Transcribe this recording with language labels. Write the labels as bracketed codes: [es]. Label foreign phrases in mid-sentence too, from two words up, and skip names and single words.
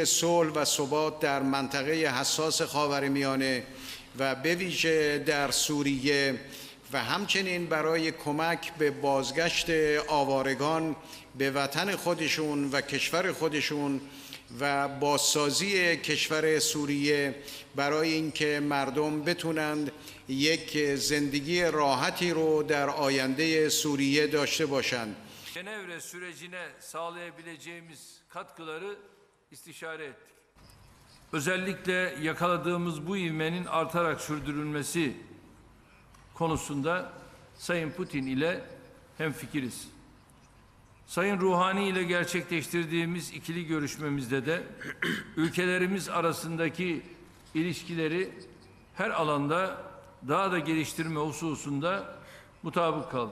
[fa] صلح و ثبات در منطقه حساس خاورمیانه و به ویژه در سوریه و همچنین برای کمک به بازگشت آوارگان به وطن خودشون و کشور خودشون و بازسازی کشور سوریه برای اینکه مردم بتونند یک زندگی راحتی رو در آینده سوریه داشته باشند. [tr] Cenevre sürecine sağlayabileceğimiz katkıları istişare ettik. Özellikle yakaladığımız bu ivmenin artarak sürdürülmesi konusunda Sayın Putin ile hemfikiriz. Sayın Ruhani ile gerçekleştirdiğimiz ikili görüşmemizde de ülkelerimiz arasındaki ilişkileri her alanda daha da geliştirme hususunda mutabık kaldık.